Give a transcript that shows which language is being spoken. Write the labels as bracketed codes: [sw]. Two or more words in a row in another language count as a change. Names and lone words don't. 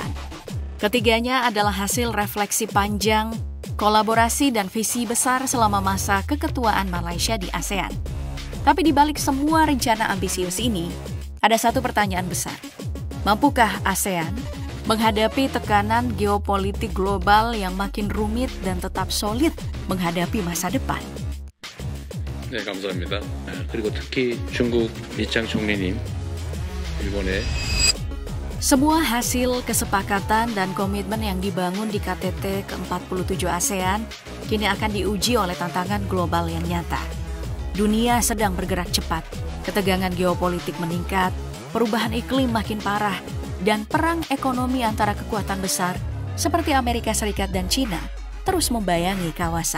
[id] Ketiganya adalah hasil refleksi panjang, kolaborasi dan visi besar selama masa keketuaan Malaysia di ASEAN. Tapi di balik semua rencana ambisius ini, ada satu pertanyaan besar. Mampukah ASEAN menghadapi tekanan geopolitik global yang makin rumit dan tetap solid menghadapi masa depan? [ko] 네, 감사합니다. 그리고 특히 중국 리창 총리님, 일본의 [id] Semua hasil kesepakatan dan komitmen yang dibangun di KTT ke-47 ASEAN kini akan diuji oleh tantangan global yang nyata. Dunia sedang bergerak cepat, ketegangan geopolitik meningkat, perubahan iklim makin parah, dan perang ekonomi antara kekuatan besar seperti Amerika Serikat dan China terus membayangi kawasan.